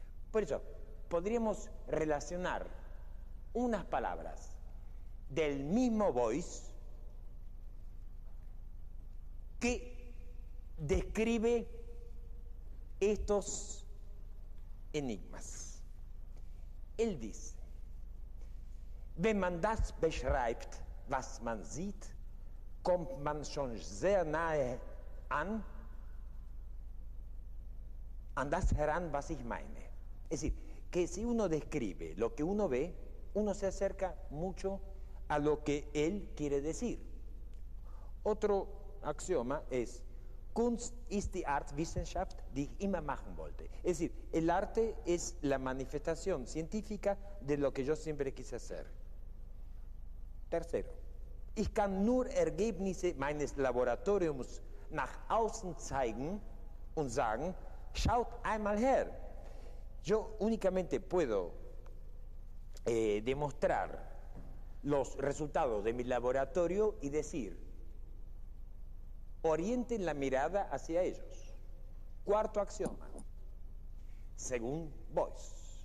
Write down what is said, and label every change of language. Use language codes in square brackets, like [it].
[es] Por eso, podríamos relacionar unas palabras del mismo Beuys que describe estos enigmas. Él dice: [de] wenn man das beschreibt, was man sieht, kommt man schon sehr nahe an das heran, was ich meine. [es] Es decir, que si uno describe lo que uno ve, uno se acerca mucho a lo que él quiere decir. Otro axioma es: [de] Kunst ist die Art-Wissenschaft, die ich immer machen wollte. [es] Es decir, el arte es la manifestación científica de lo que yo siempre quise hacer. Tercero, [de] ich kann nur Ergebnisse meines Laboratoriums nach außen zeigen und sagen, schaut einmal her. [es] Yo únicamente puedo demostrar los resultados de mi laboratorio y decir, orienten la mirada hacia ellos. Cuarto axioma, según Beuys: